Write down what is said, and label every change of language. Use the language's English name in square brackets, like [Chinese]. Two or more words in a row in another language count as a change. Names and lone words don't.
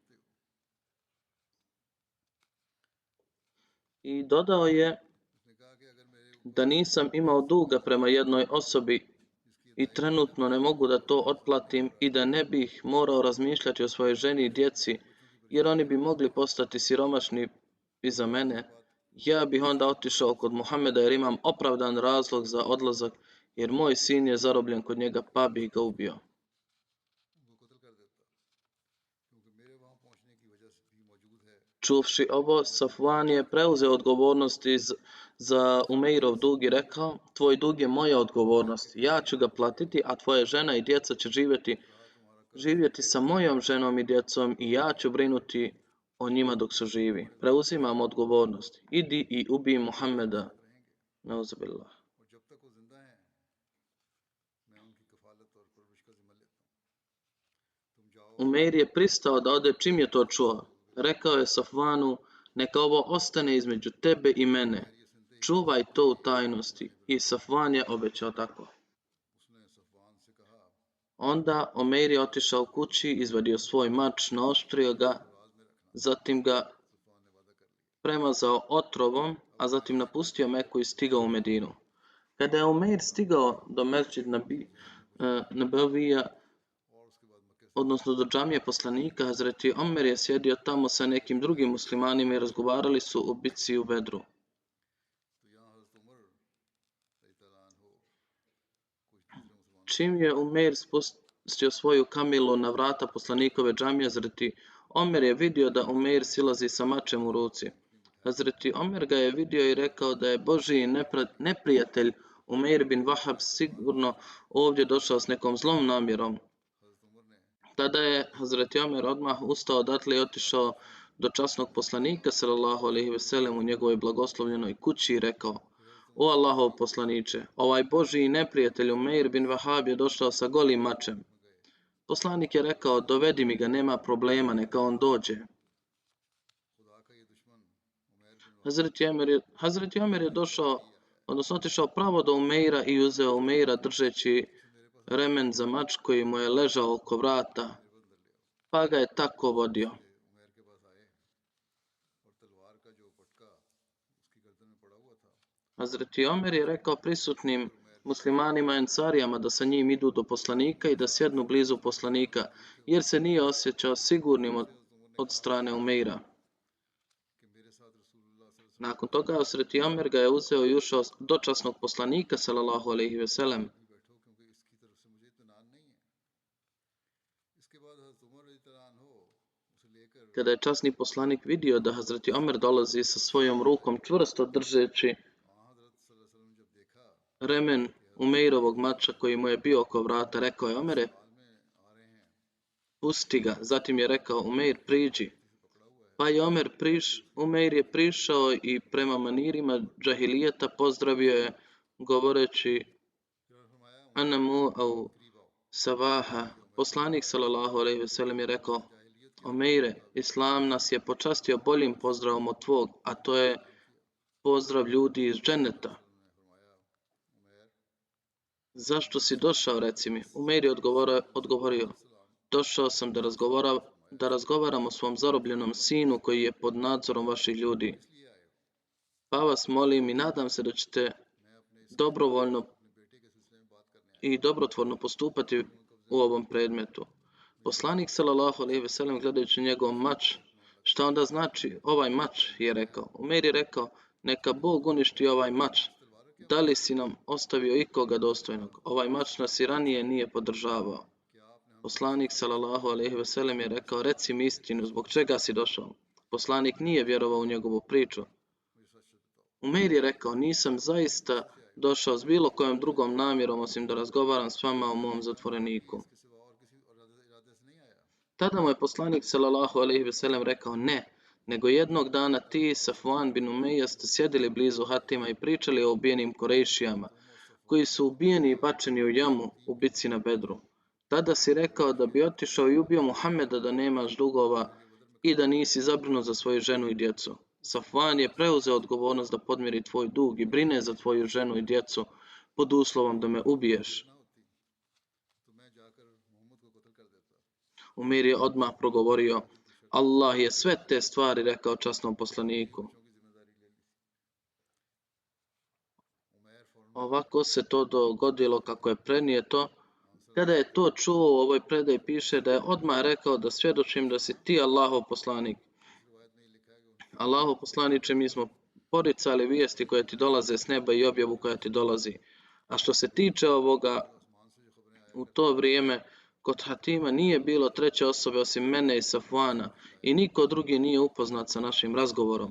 [Bosnian] I dodao je da nisam imao duga prema jednoj osobi i trenutno ne mogu da to otplatim i da ne bih morao razmišljati o svojoj ženi i djeci, jer oni bi mogli postati siromašni iza mene, ja bih onda otišao kod Muhameda jer imam opravdan razlog za odlazak jer moj sin je zarobljen kod njega, pa bi ga ubio. [Urdu] ان کو قتل کر دیتا کیونکہ میرے وہاں پہنچنے کی وجہ سے بھی موجود ہے. [Bosnian] Čuvši ovo, Safvan je preuzeo odgovornost za Umeirov dug i rekao, tvoj dug je moja odgovornost, ja ću ga platiti, a tvoja žena i djeca će živjeti sa mojom ženom i djecom i ja ću brinuti o njima dok su živi. Preuzimam odgovornost. Idi i ubij Muhammeda. Nauzubillah. [Urdu] اور جب تک وہ زندہ ہیں میں ان کی کفالت اور پرورش کا ذمہ لیتا ہوں. تم جاؤ [Bosnian] Umeir je pristao da ode čim je to čuo. Rekao je Safvanu, neka ovo ostane između tebe i mene. Čuvaj to u tajnosti. I Safvan je obećao tako. [Urdu] اس نے صفوان سے کہا [Bosnian] Onda Umeir je otišao kući, izvadio svoj mač, naoštrio ga, zatim ga [Urdu] صفوان نے وعدہ کر لیا. [Bosnian] premazao otrovom, a zatim napustio Meku i stigao u Medinu. Kada je Umeir stigao do Mesdžid Nabavija, [Urdu] اور اس کے بعد مکے سے [Bosnian] odnosno do džamije poslanika, Hazreti Omer je sjedio tamo sa nekim drugim muslimanima i razgovarali su o bitci u Bedru. [Urdu] تو یہاں حضرت عمر [Arabic] رضي الله عنه [Urdu] کچھ دوسرے مسلمانوں [Bosnian] Čim je Umeir spustio svoju kamilu na vrata poslanikove džamije, Hazreti Omer je vidio da Umeir silazi sa mačem u ruci. Hazreti Omer ga je vidio i rekao da je Božji neprijatelj Umeir bin Wahab sigurno ovdje došao s nekom zlom namjerom. [Urdu] حضرت عمر نے [Bosnian] Tada je Hazreti Omer odmah ustao odatle i otišao do časnog poslanika [Arabic] صلى الله عليه وسلم [Bosnian] u njegovoj blagoslovljenoj kući i rekao: O Allahov poslaniče, ovaj Božji neprijatelj Umeir bin Wahab je došao sa golim mačem. Poslanik je rekao: dovedi mi ga, nema problema, neka on dođe. [Urdu] خدا کا یہ دشمن عمر بن [Bosnian] Hazreti Omer je došao, odnosno otišao pravo do Umeira i uzeo Umeira držeći remen za mač koji mu je ležao oko vrata, pa ga je tako vodio. [Urdu] عمر کے پاس آئے اور تلوار کا جو پٹکا اس کی گردن میں پڑا ہوا تھا [Bosnian] Hazreti Omer je rekao prisutnim muslimanima Ensarijama da sa njim idu do poslanika i da sjednu blizu poslanika, jer se nije osjećao sigurnim od strane Umeira. [Urdu] کہ میرے ساتھ رسول اللہ [Arabic] صلى الله عليه [Bosnian] Nakon toga Hazreti Omer ga je uzeo i ušao do časnog poslanika [Arabic] صلى الله عليه وسلم. [Urdu] وسلم بیٹھو کیونکہ اس کی طرف سے مجھے اطمینان نہیں ہے۔ اس کے بعد حضرت عمر [Arabic] رضي الله عنه [Urdu] اسے لے کر [Bosnian] Kada je časni poslanik vidio da Hazreti Omer dolazi sa svojom rukom čvrsto držeći [Urdu] وہاں حضرت [Arabic] صلى الله عليه وسلم [Urdu] جب دیکھا [Bosnian] remen Umeirovog mača koji mu je bio oko vrata, rekao je: Omere, [Urdu] حال میں آ رہے ہیں [Bosnian] pusti ga. Zatim je rekao: Umeir, priđi. Pa je Umeir je prišao i prema manirima džahilijeta pozdravio je govoreći [Urdu] پھر فرمایا Anamu au قریب آؤ Savaha. [Bosnian] Poslanik [Arabic] صلى الله عليه وسلم [Bosnian] je rekao: Umeire, Islam nas je počastio boljim pozdravom od tvog, a to je pozdrav ljudi iz dženeta. [Urdu] نے فرمایا عمر [Bosnian] Zašto si došao, reci mi? Umeir je odgovorio: došao sam da razgovaram o svom zarobljenom sinu koji je pod nadzorom vaših ljudi. [Urdu] اس لیے آئے ہو [Bosnian] Pa vas molim i nadam se da ćete [Urdu] میں اپنے [Bosnian] dobrovoljno [Urdu] بیٹے کے سلسلے میں بات کرنے آیا [Bosnian] i dobrotvorno postupati u ovom predmetu. Poslanik [Arabic] صلى الله عليه وسلم [Bosnian] gledajući njegov mač, šta onda znači ovaj mač, je rekao. Umeir je rekao: neka Bog uništi ovaj mač. Da li si nam ostavio ikoga dostojnog? Ovaj mač nas i ranije nije podržavao. Poslanik [Arabic] صلى الله عليه وسلم [Bosnian] je rekao: reci mi istinu, zbog čega si došao? Poslanik nije vjerovao u njegovu priču. Umeir je rekao: nisam zaista došao s bilo kojom drugom namjerom osim da razgovaram s vama o mom zatvoreniku. [Urdu] اس کے سوا اور کسی ارادے سے نہیں آیا [Bosnian] Tada mu je poslanik [Arabic] صلى الله عليه وسلم [Bosnian] rekao: ne, nego jednog dana ti i Safvan bin Umeja ste sjedili blizu Hatima i pričali o ubijenim Korejšijama, koji su ubijeni i bačeni u jamu u bitci na Bedru. Tada si rekao da bi otišao i ubio Muhameda da nemaš dugova i da nisi zabrinut za svoju ženu i djecu. Safvan je preuzeo odgovornost da podmiri tvoj dug i brine za tvoju ženu i djecu pod uslovom da me ubiješ. [Urdu] نہ ہوتی تو میں جا کر محمد کو قتل کر دیتا [Bosnian] Umir je odmah progovorio: Allah je sve te stvari rekao časnom poslaniku. [Urdu] کی ذمہ داری لے لی عمر فوراً [Bosnian] Ovako se to dogodilo kako je prenijeto. Kada je to čuo, u ovoj predaji piše da je odmah rekao da svjedočim da si ti Allahov poslanik. [Urdu] روایت میں لکھا ہے کہ [Bosnian] Allahov poslaniče, mi smo poricali vijesti koje ti dolaze s neba i objavu koja ti dolazi. A što se tiče ovoga, u to vrijeme kod Hatima nije bilo treće osobe osim mene i Safvana i niko drugi nije upoznat sa našim razgovorom.